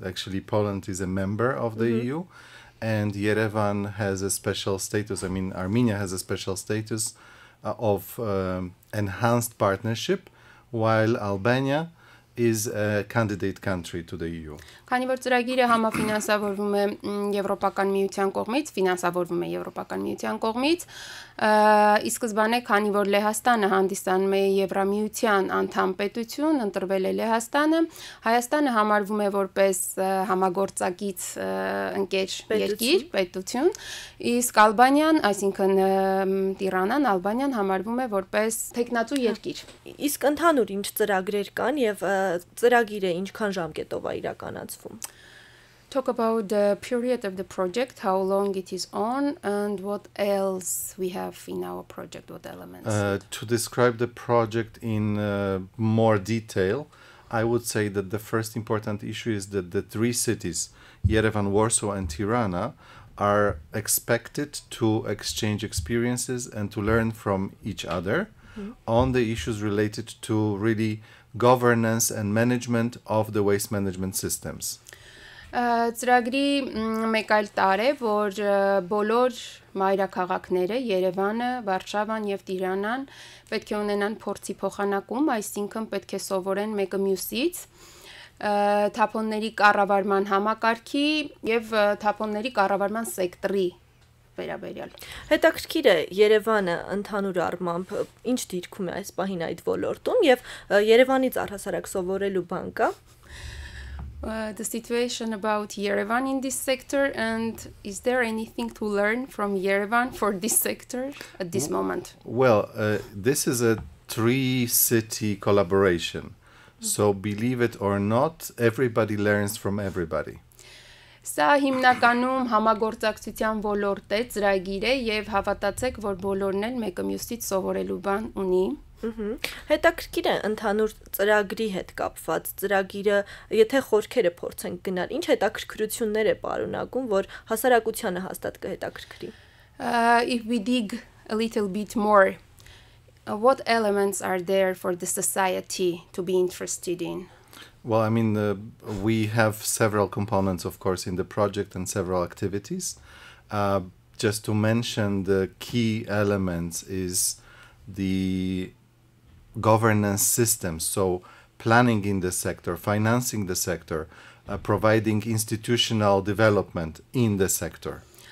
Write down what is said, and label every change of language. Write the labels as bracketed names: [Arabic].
[English] Actually, Poland is a member of the EU, and Yerevan has a special status. I mean, Armenia has a special status of enhanced partnership, while Albania is a candidate country to the EU. [Armenian] Քանի որ ծրագիրը համաֆինանսավորվում է Եվրոպական միության կողմից, ֆինանսավորվում է Եվրոպական միության կողմից, ի սկզբանե քանի որ Լեհաստանը հանդիսանում է Եվրամիության անդամ պետություն, ընտրվել է Լեհաստանը, Հայաստանը համարվում է որպես համագործակից ընկեր երկիր, պետություն, իսկ Ալբանիան, այսինքն Տիրանան, Ալբանիան համարվում է որպես տեխնացու երկիր։ Իսկ ընդհանուր ինչ ծրագրեր կան եւ ծրագիրը ինչքան ժամկետով է իրականացվում։ [English] Talk about the period of the project, how long it is on, and what else we have in our project, what elements. To describe the project in more detail, I would say that the first important issue is that the three cities, Yerevan, Warsaw, and Tirana, are expected to exchange experiences and to learn from each other on the issues related to really governance and management of the waste management systems. [Armenian] Ծրագրի մեկ այլ տար է, որ բոլոր մայրաքաղաքները, Երևանը, Վարշավան եւ Տիրանան պետք է ունենան փորձի փոխանակում, այսինքն պետք է սովորեն մեկը մյուսից, թափոնների կառավարման համակարգի եւ թափոնների կառավարման սեկտորի վերաբերյալ։ Հետաքրքիր է Երևանը ընդհանուր առմամբ ինչ դիրքում է այս պահին այդ ոլորտում եւ Երևանից առհասարակ սովորելու բան կա։ [English] The situation about Yerevan in this sector, and is there anything to learn from Yerevan for this sector at this moment? Well, this is a three-city collaboration, so believe it or not, everybody learns from everybody. [Armenian] Սա հիմնականում համագործակցության ոլորտ է, ծրագիր է եւ հավատացեք, որ բոլորն էլ մեկը մյուսից սովորելու բան ունի։ Հետաքրքիր է ընդհանուր ծրագրի հետ կապված ծրագիրը, եթե խորքերը փորձենք գնալ, ինչ հետաքրքրություններ է պարունակում, որ հասարակությանը հաստատ կհետաքրքրի։ [English] If we dig a little bit more, what elements are there for the society to be interested in? Well, I mean, we have several components, of course, in the project and several activities. Just to mention the key elements is the governance system, so planning in the sector, financing the sector, providing institutional development in the sector.